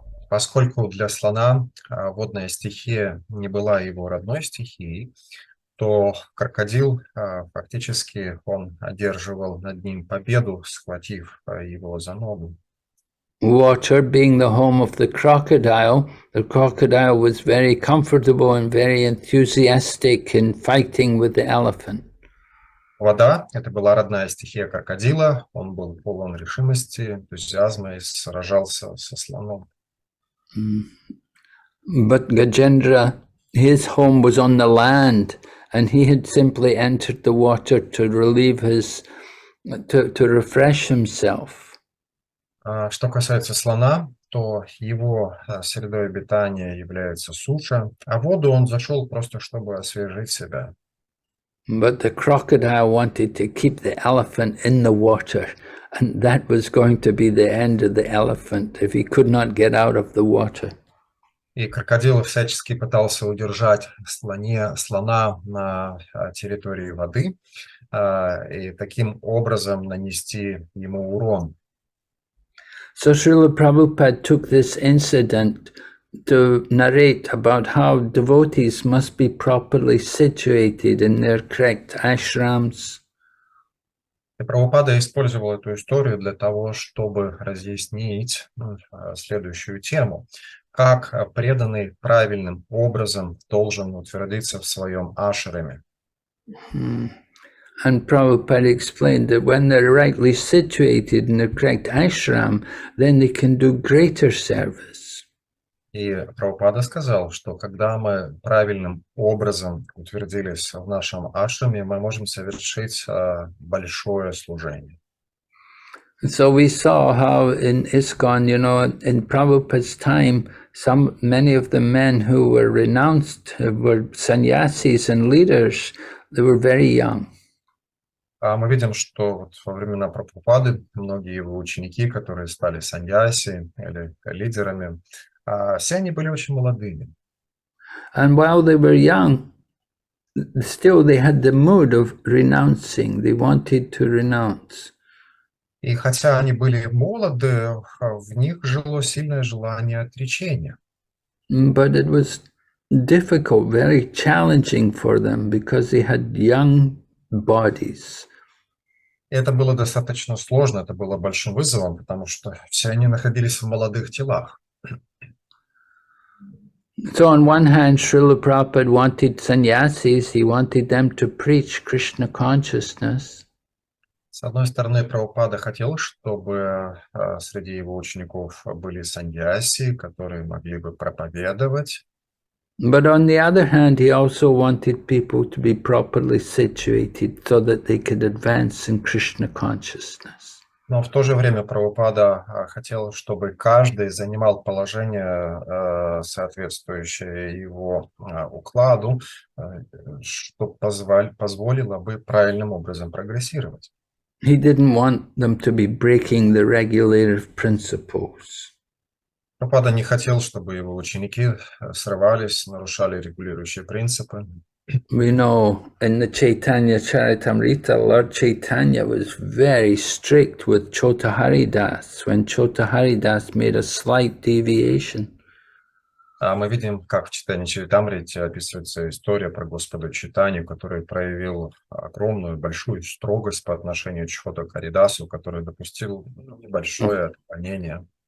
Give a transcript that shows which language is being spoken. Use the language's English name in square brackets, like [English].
[Russian] Поскольку для слона водная стихия не была его родной стихией, то крокодил фактически он одерживал над ним победу, схватив его за ногу. [English] Water being the home of the crocodile was very comfortable and very enthusiastic in fighting with the elephant. [Russian] Вода – это была родная стихия крокодила, он был полон решимости, энтузиазма и сражался со слоном. [English] But Gajendra, his home was on the land, and he had simply entered the water to relieve to refresh himself. [Russian] Что касается слона, то его средой обитания является суша, а в воду он зашел просто, чтобы освежить себя. [English] But the crocodile wanted to keep the elephant in the water, and that was going to be the end of the elephant if he could not get out of the water. [Russian] И крокодил всячески пытался удержать слона на территории воды и таким образом нанести ему урон. [English] So Srila Prabhupada took this incident to narrate about how devotees must be properly situated in their correct ashrams. [Russian] И Прабхупада использовал эту историю для того, чтобы разъяснить следующую тему. Как преданный правильным образом должен утвердиться в своем ашраме. [English] And Prabhupada explained that when they're rightly situated in the correct ashram, then they can do greater service. [Russian] И Прабхупада сказал, что когда мы правильным образом утвердились в нашем ашраме, мы можем совершить большое служение. [English] So we saw how in ISKCON, in Prabhupada's time, many of the men who were renounced were sannyasis and leaders. They were very young. [Russian] Мы видим, что вот во времена Прабхупады многие его ученики, которые стали саньяси или лидерами, все они были очень молодыми. [English] And while they were young, still they had the mood of renouncing. They wanted to renounce. [Russian] И хотя они были молоды, в них жило сильное желание отречения. [English] But it was difficult, very challenging for them because they had young bodies. [Russian] Это было достаточно сложно, это было большим вызовом, потому что все они находились в молодых телах. [English] So on one hand, Srila Prabhupada wanted sannyasis, he wanted them to preach Krishna consciousness. [Russian] С одной стороны, Прабхупада хотел, чтобы среди его учеников были саньяси, которые могли бы проповедовать. [English] But on the other hand, he also wanted people to be properly situated so that they could advance in Krishna consciousness. [Russian] Но в то же время Прабхупада хотел, чтобы каждый занимал положение, соответствующее его укладу, что позволило бы правильным образом прогрессировать. [English] He didn't want them to be breaking the regulative principles. [Russian] Прабхупада не хотел, чтобы его ученики срывались, нарушали регулирующие принципы. [English] We know in the Chaitanya Charitamrita, Lord Chaitanya was very strict with Chota Haridas when Chota Haridas made a slight deviation. [Russian] Мы видим, как в Чайтанья Чаритамрите описывается история про Господа Чайтанью, который проявил огромную, большую строгость по отношению к Чхота Харидасу, который допустил небольшое отклонение.